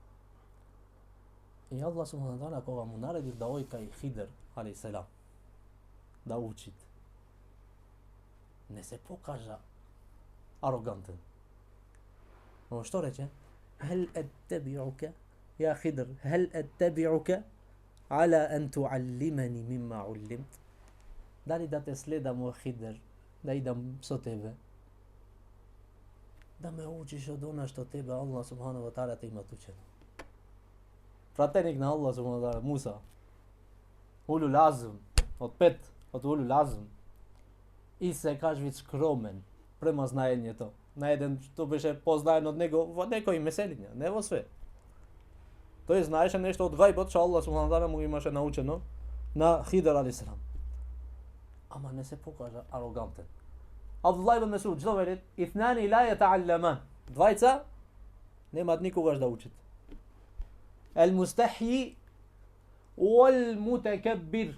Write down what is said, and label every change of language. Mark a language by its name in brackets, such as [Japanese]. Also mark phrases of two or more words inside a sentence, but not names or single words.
[Macedonian] И Аллах [Arabic] سبحانه وتعالى [Macedonian] кога му наредил да оди кај Хидр алейхиссалам да учит, не се покажа арогантен. Но што рече? [Arabic] هل أتبعك يا خضر هل أتبعك على أن تعلمني مما علمت. [Macedonian] Дали да те следам о Хидр, да идам со тебе, да ме учиш од она што тебе Аллах [Arabic] سبحانه وتعالى [Macedonian] те има учено. Пратеник на Аллах [Arabic] سبحانه وتعالى, [Macedonian] Муса, [Arabic] أولو العزم, [Macedonian] од [Arabic] أولو العزم, [Macedonian] и се кажи скромен према знаењето на еден што беше познаен од него во некои меселиња, не во све. Тој знаеше нешто од гајбот што Аллах [Arabic] سبحانه وتعالى [Macedonian] му имаше научено на Хидр алейхиссалам. Ама не се покажа арогантен. Абдуллах ибн Месуд велит, [Arabic] اثنان لا يتعلمان. [Macedonian] Двајца немаат никогаш да учат. [Arabic] المستحيي والمتكبر.